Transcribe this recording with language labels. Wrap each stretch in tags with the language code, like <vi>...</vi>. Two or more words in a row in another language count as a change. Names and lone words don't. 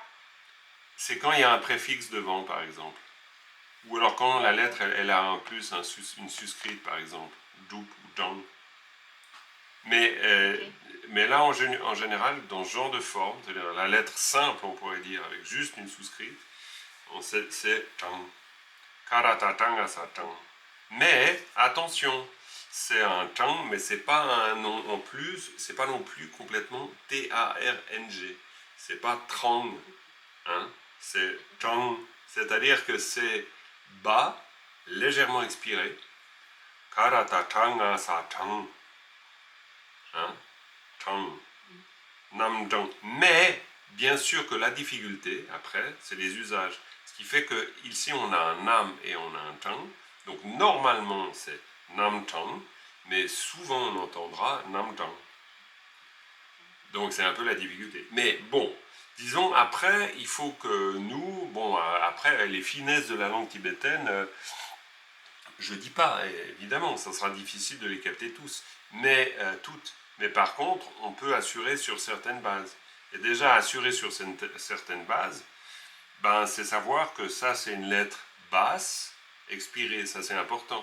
<fr>c'est quand il y a un préfixe devant, par exemple. Ou alors quand la lettre, elle a en plus une suscrite, par exemple. Dup ou dang. Mais, Ok. mais là, en général, dans ce genre de forme, c'est-à-dire la lettre simple, on pourrait dire, avec juste une souscrite, c'est tang.</fr> <bo>Karatatang asa tang.</bo> <fr>Mais, attention, c'est un tang, mais c'est pas un nom en plus, c'est pas non plus complètement T-A-R-N-G. C'est pas trang, hein, c'est tang. C'est-à-dire que c'est bas, légèrement expiré.</fr> <bo>Karatatang asa tang. Hein? Tang. Nam tang.</bo> <fr>Mais, bien sûr que la difficulté, après, c'est les usages. Ce qui fait que ici, on a un nam et on a un tang. Donc, normalement, c'est</fr> <bo>nam tang.</bo> <fr>Mais souvent, on entendra</fr> <bo>nam tang.</bo> <fr>Donc, c'est un peu la difficulté. Mais bon, disons, après, il faut que nous, bon, après, les finesses de la langue tibétaine, je dis pas, évidemment, ça sera difficile de les capter tous, mais toutes. Mais par contre, on peut assurer sur certaines bases. Et déjà, assurer sur certaines bases, ben, c'est savoir que ça, c'est une lettre basse, expirée, ça c'est important.</fr>